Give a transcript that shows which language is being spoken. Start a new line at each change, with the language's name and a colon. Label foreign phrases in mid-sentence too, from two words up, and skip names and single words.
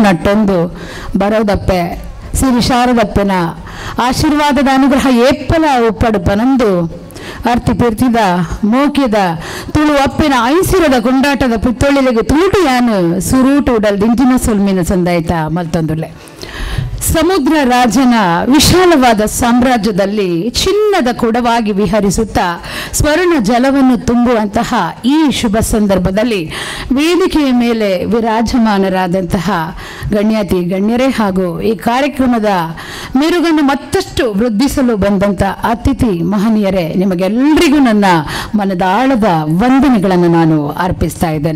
Tulu: ನಟ್ಟೊಂದು ಬರೋದಪ್ಪೆ ಶ್ರೀ ಶಾರದಪ್ಪನ ಆಶೀರ್ವಾದದ ಅನುಗ್ರಹ ಏಪ್ಪಲ ಉಪ್ಪಡುಪನಂದು ಅರ್ತಿ ಪಿರ್ತಿದ ಮೋಕ್ಯದ ತುಳು ಅಪ್ಪಿನ ಐಸಿರದ ಕೊಂಡಾಟದ ಪುತ್ತೊಳಿಲೆಗೆ ತೂಟು ಯಾನು ಸುರೂಟು ಉಡಲ್ ದಿಂಜಿನ ಸುಲ್ಮಿನ ಸಂದಾಯ್ತ ಮಲ್ತೊಂದುಲೆ ಸಮುದ್ರ
Kannada: ರಾಜನ ವಿಶಾಲವಾದ ಸಾಮ್ರಾಜ್ಯದಲ್ಲಿ ಚಿನ್ನದ ಕೊಡವಾಗಿ ವಿಹರಿಸುತ್ತಾ ಸ್ವರ್ಣ ಜಲವನ್ನು ತುಂಬುವಂತಹ ಈ ಶುಭ ಸಂದರ್ಭದಲ್ಲಿ ವೇದಿಕೆಯ ಮೇಲೆ ವಿರಾಜಮಾನರಾದಂತಹ ಗಣ್ಯಾತಿ ಗಣ್ಯರೇ ಹಾಗೂ ಈ ಕಾರ್ಯಕ್ರಮದ ಮೆರುಗನ್ನು ಮತ್ತಷ್ಟು ವೃದ್ಧಿಸಲು ಬಂದಂಥ ಅತಿಥಿ ಮಹನೀಯರೇ, ನಿಮಗೆಲ್ಲರಿಗೂ ನನ್ನ ಮನದಾಳದ ವಂದನೆಗಳನ್ನು ನಾನು ಅರ್ಪಿಸ್ತಾ ಇದ್ದೇನೆ.